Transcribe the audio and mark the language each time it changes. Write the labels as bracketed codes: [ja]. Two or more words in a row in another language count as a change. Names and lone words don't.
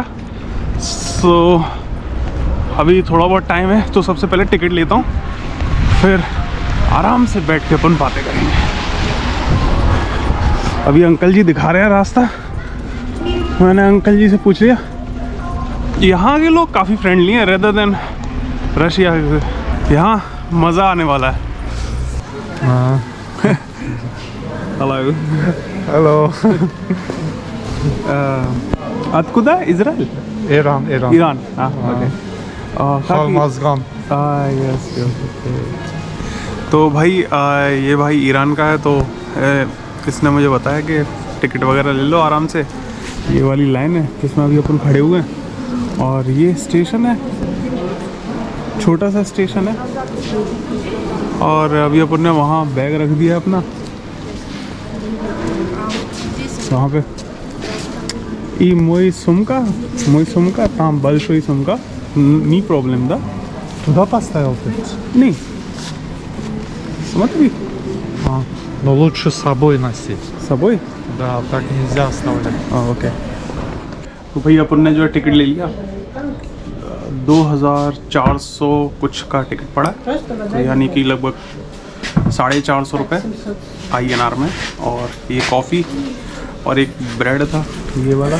[hi] सो अभी थोड़ा बहुत टाइम है, तो सबसे पहले टिकट लेता हूँ, फिर आराम से बैठ के अपन बातें करेंगे। अभी अंकल जी दिखा रहे हैं रास्ता। मैंने अंकल जी से पूछ लिया, यहाँ के लोग काफ़ी फ्रेंडली हैं [en] rather than [hi] रशिया के। यहाँ मज़ा आने वाला है। हेलो Hello. [ru] откуда? Израиль? Iran. [hi] ईरान। हाँ ओके। Hormozgan. यस तो भाई ये भाई ईरान का है, तो इसने मुझे बताया कि टिकट वगैरह ले लो आराम से। ये वाली लाइन है जिसमें अभी अपन खड़े हुए हैं, और ये स्टेशन है, छोटा सा स्टेशन है। और अभी अपन ने वहाँ बैग रख दिया अपना, वहाँ पे [ru] и мой сумка там большой сумка, не проблем, да? Туда поставил ты? Не. Смотри. Но лучше с собой носить. с собой? Да, так нельзя оставлять. [hi] ओके। तो भाई अपन ने जो है टिकट ले लिया, 2400 कुछ का टिकट पड़ा, तो यानी कि लगभग 450 रुपये INR में। और ये कॉफ़ी और एक ब्रेड था ये वाला।